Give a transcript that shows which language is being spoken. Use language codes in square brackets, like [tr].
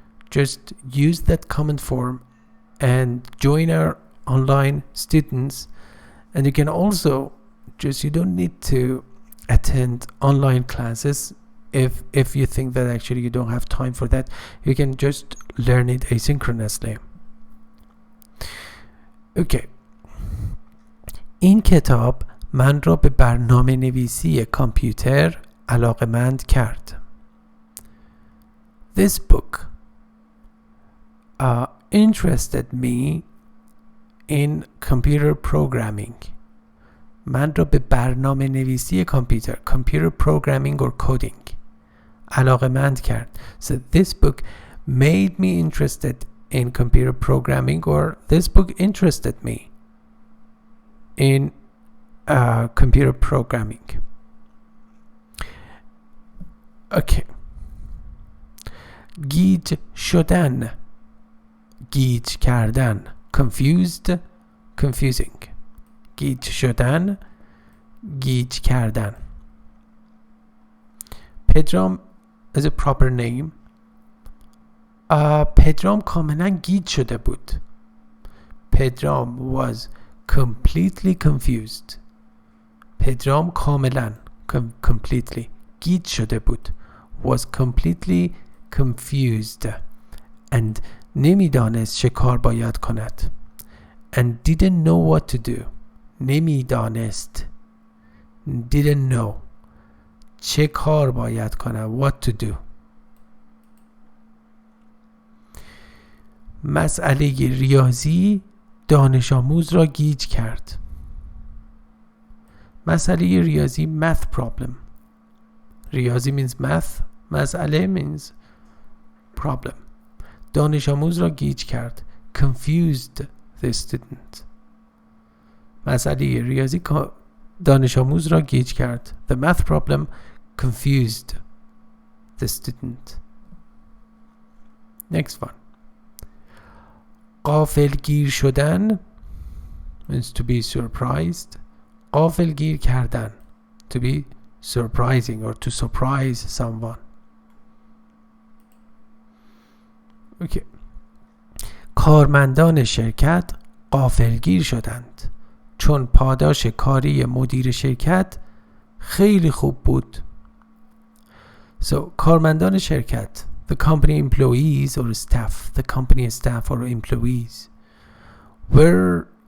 [en] Just use that common form and join our online students. And you can also you don't need to attend online classes if you think that actually you don't have time for that. You can just learn it asynchronously. Okay. [fa] این کتاب من را به برنامه نویسی کامپیوتر علاقمند کرد. [en] This book interested me in computer programming. [fa] من را به برنامه نویسی کامپیوتر, [en] computer programming or coding, [fa] علاقمند کرد. [en] So this book made me interested in computer programming, or this book interested me in computer programming. Okay. [fa] گیج شدن, گیج کردن, [en] confused, confusing. [fa] گیج شدن, گیج کردن. [en] پدرام is a proper name. [fa] پدرام کاملا گیج شده بود. [en] پدرام was completely confused. [fa] پدرام کاملا completely گیج شده بود. [en] Was completely confused and [fa] نمیدانست چه کار باید کند. [en] And didn't know what to do. نمیدانست, didn't know, [fa] چه کار باید کنه, [en] what to do. [fa] مسئله ریاضی دانش آموز را گیج کرد. مسئله ریاضی, [en] math problem. ریاضی means math, مسئله means problem. [fa] دانش آموز را گیج کرد, [en] confused the student. [fa] مسئله ریاضی دانش آموز را گیج کرد. [en] The math problem confused the student. Next one. [fa] غافلگیر شدن [en] means to be surprised. [fa] غافلگیر کردن, [en] to be surprising or to surprise someone. Okay. [fa] کارمندان شرکت غافلگیر شدند چون پاداش کاری مدیر شرکت خیلی خوب بود. [en] So [fa] کارمندان شرکت, [en] the company employees or staff, the company staff or employees were